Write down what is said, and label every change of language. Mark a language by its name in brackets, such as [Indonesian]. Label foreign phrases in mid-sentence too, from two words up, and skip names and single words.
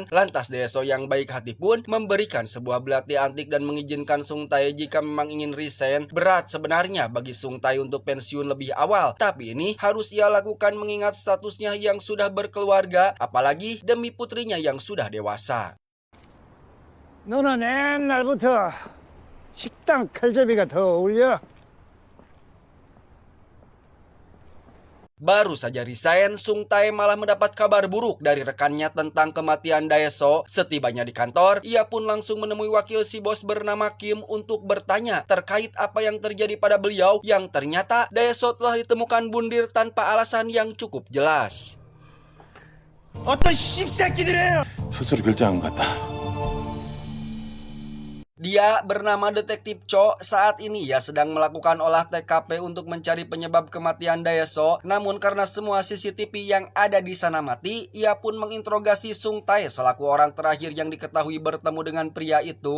[Indonesian] Lantas Daeso yang baik hati pun memberikan sebuah belati antik dan mengizinkan Sung Tae jika memang ingin resign. Berat sebenarnya bagi Sung Tae untuk pensiun lebih awal, tapi ini harus ia lakukan mengingat statusnya yang sudah berkeluarga, apalagi demi putrinya yang sudah dewasa. [Korean] 너는 옛날부터 식당 칼제비가 더 어울려. [Indonesian] Baru saja resign, Sung Tae malah mendapat kabar buruk dari rekannya tentang kematian Daeso. Setibanya di kantor, ia pun langsung menemui wakil si bos bernama Kim untuk bertanya terkait apa yang terjadi pada beliau yang ternyata Daeso telah ditemukan bundir tanpa alasan yang cukup jelas. [Korean] 어떤 씹새끼들이에요! 스스로 결정한 것 같다. [Indonesian] Dia bernama Detektif Cho. Saat ini ia sedang melakukan olah TKP untuk mencari penyebab kematian Daeso. Namun karena semua CCTV yang ada di sana mati, ia pun menginterogasi Sung Tae selaku orang terakhir yang diketahui bertemu dengan pria itu.